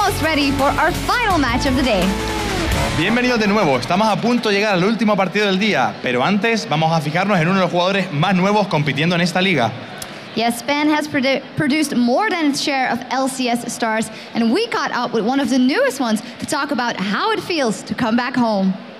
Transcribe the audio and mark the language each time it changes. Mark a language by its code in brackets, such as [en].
[en] ready for our final match of the day. [es] Bienvenidos de nuevo, estamos a punto de llegar al último partido del día, pero antes vamos a fijarnos en uno de los jugadores más nuevos compitiendo en esta liga. [en] Yes, Spain has produced more than its share of LCS stars, and we caught up with one of the newest ones to talk about how it feels to come back home.